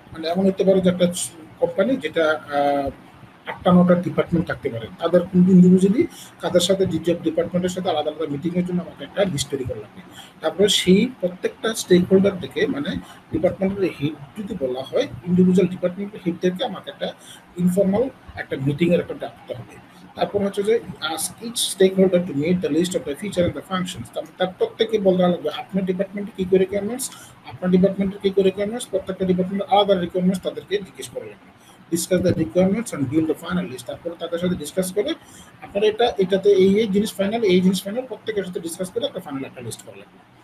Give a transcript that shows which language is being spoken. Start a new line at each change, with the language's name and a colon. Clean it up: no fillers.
Bangla: মানে এমন হতে পারে যে একটা কোম্পানি যেটা 8টা-9টা ডিপার্টমেন্ট থাকতে পারে, তাদের ইন্ডিভিজুয়ালি কাদের সাথে যে ডিপার্টমেন্টের সাথে আলাদা আলাদা মিটিংয়ের জন্য আমাকে একটা লিস্ট তৈরি করা লাগবে। তারপরে সেই প্রত্যেকটা স্টেক হোল্ডার থেকে, মানে ডিপার্টমেন্টের হেড যদি বলা হয়, ইন্ডিভিজুয়াল ডিপার্টমেন্টের হেডদেরকে আমাকে একটা ইনফর্মাল একটা মিটিংয়ের একটা ডাকতে হবে। তারপর হচ্ছে যে
English: ask each stakeholder to meet the list of the feature and the functions।
Bangla: তার প্রত্যেকে বলতে লাগবে আপনার ডিপার্টমেন্টে কী করে রিকোয়ারমেন্টস, আপনার ডিপার্টমেন্টের কী করে রিকোয়ারমেন্টস, প্রত্যেকটা ডিপার্টমেন্টের আলাদা রিকোয়ারমেন্টস তাদেরকে জিজ্ঞেস করে লাগবে।
English: Discuss the requirements and build the final list.
Bangla: তারপরে তাদের সাথে ডিসকাস করে আপনার এটাতে এই জিনিস ফাইনাল, এই জিনিস ফাইনাল, প্রত্যেকের সাথে ডিসকাস করে একটা ফাইনাল একটা লিস্ট করা লাগবে।